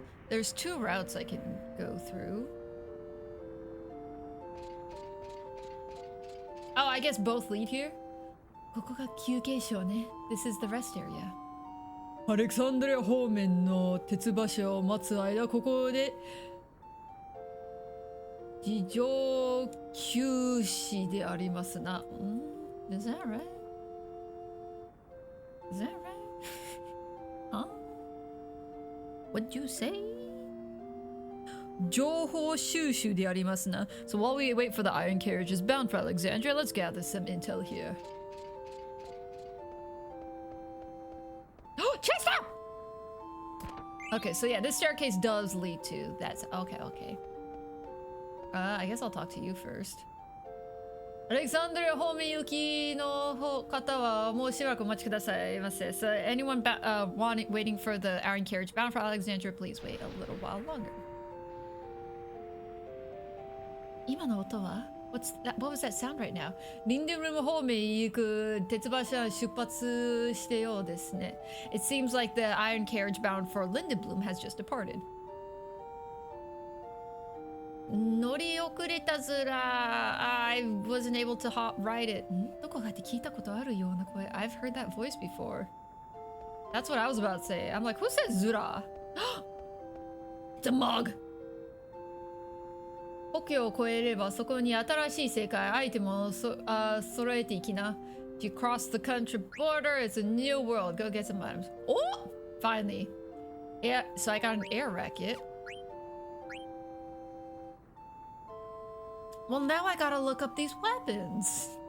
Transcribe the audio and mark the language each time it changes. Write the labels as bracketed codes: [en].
[en] There's 2 routes I can go through. Oh, I guess both lead here? [ja] ここが休憩所ね. [en] This is the rest area. [ja] アレクサンドリア方面の鉄馬車を待つ間、ここで事情休止でありますな。 [en] Is that right? Is that right? Huh? What'd you say? [ja] 情報収集でありますな。 [en] So while we wait for the iron carriages bound for Alexandria, let's gather some intel here. Chester! Okay, so yeah, this staircase does lead to that. Okay, okay. I guess I'll talk to you first. [ja] Alexandria 方面行きの方はもうしばらくお待ちくださいませ. [en] So anyone waiting for the iron carriage bound for Alexandria, please wait a little while longer. [ja] 今の音は? [en] What was that sound right now? [ja] リンデブルム方面へ行く鉄馬車出発してようですね. [en] It seems like the iron carriage bound for Lindblum has just departed. [ja] 乗り遅れたずら. [en] I wasn't able to ride it. [ja] どこかで聞いたことあるような声. [en] I've heard that voice before. That's what I was about to say. I'm like, who says Zura? It's a mug. [ja] 国境を越えればそこに新しい世界アイテムを揃えていきな. [en] If you cross the country border, it's a new world. Go get some items. Oh! Finally. Yeah, so I got an air racket. Well, now I gotta look up these weapons.